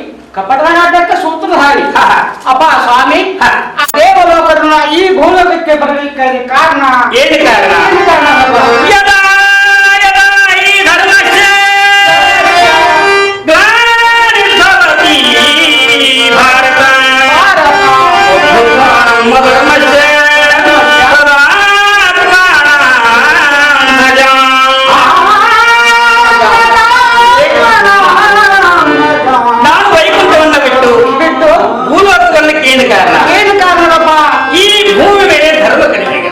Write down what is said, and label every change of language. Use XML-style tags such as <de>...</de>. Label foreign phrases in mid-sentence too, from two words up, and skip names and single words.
<kn>ಕಪಟದ ಆಟಕ್ಕೆ ಸೂತ್ರಧಾರಿ ಹಾ. ಅಪ್ಪ ಸ್ವಾಮಿ ಹಾ. ಆ ದೇವಲೋಕದ ಈ ಭೂಲೋಕಕ್ಕೆ ಬರಲಿಕ್ಕೆ ಕಾರಣ ಏನು ಕಾರಣ? ಏನು ಕಾರಣ ಅಪ್ಪ?</kn> <sa>ಯದಾ ಯದಾ ಈ ಧರ್ಮಸ್ಯ ಗ್ಲಾನಿರ್ಭವತಿ ಭಾರತ ಅಭ್ಯುತ್ಥಾನಂ ಧರ್ಮಸ್ಯ</sa> <kn>ನಾನು ವೈಕುಂಠವನ್ನ ಬಿಟ್ಟು ಭೂಲೋಕಕ್ಕೆ ಏನು ಕಾರಣ? ಏನು ಕಾರಣಪ್ಪ? ಈ ಭೂಮಿ ಮೇಲೆ ಧರ್ಮ ಕಡಿಮೆ ಆಗಿದೆ.</kn>